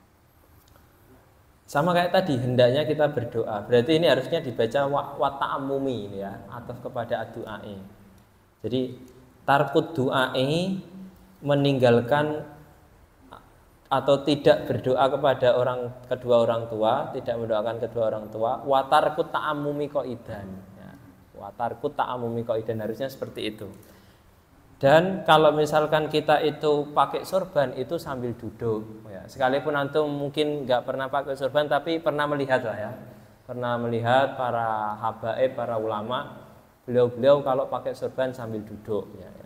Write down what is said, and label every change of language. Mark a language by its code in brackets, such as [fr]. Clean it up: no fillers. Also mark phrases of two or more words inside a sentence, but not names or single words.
[id] Sama kayak tadi, hendaknya kita berdoa. Berarti ini harusnya dibaca [ar] وتعمم [id] ya, ataf kepada ad-du'ai. Jadi [ar] ترك الدعاء, [id] meninggalkan atau tidak berdoa kepada kedua orang tua, tidak mendoakan kedua orang tua. [ar] وترك التعمم قاعدا ya. وترك التعمم قاعدا, [id] harusnya seperti itu. Dan kalau misalkan kita itu pakai sorban itu sambil duduk ya. Sekalipun antum mungkin nggak pernah pakai sorban tapi pernah melihat lah ya. Pernah melihat para habaib, para ulama, beliau-beliau kalau pakai sorban sambil duduk ya, ya.